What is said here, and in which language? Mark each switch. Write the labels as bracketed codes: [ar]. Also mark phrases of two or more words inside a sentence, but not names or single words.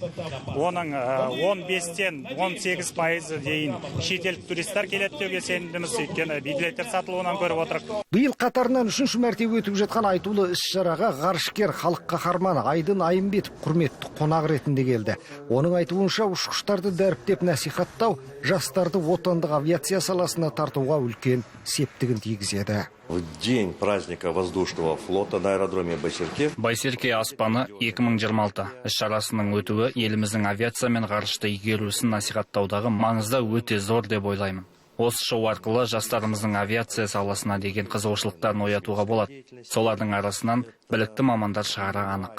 [kk] Оның 15-тен 18% дейін шетелдік туристер келеді деуге сенімдіміз, өйткені билеттер сатылуынан көріп отырық. Биыл қатарынан 3-ші мәртебе өтіп жатқан айтулы іс-шараға ғарышкер халық қаһарманы Айдын Айымбетов құрметті қонақ ретінде келді. Оның айтуынша ұшқыштарды дәріптеп насихаттау жастарды отандық авиация саласына тартуға үлкен септігін тигізеді. [ru] В день праздника воздушного флота на аэродроме Байсерке. [kk] Байсерке аспаны 2026 іс-шарасының өтуі еліміздің авиация мен ғарышты игеру ісін насихаттаудағы маңызды өте зор деп ойлаймын. Осы шоу арқылы жастарымыздың авиация саласына деген қызығушылықтарын оятуға болады. Солардың арасынан білікті мамандар шығары анық.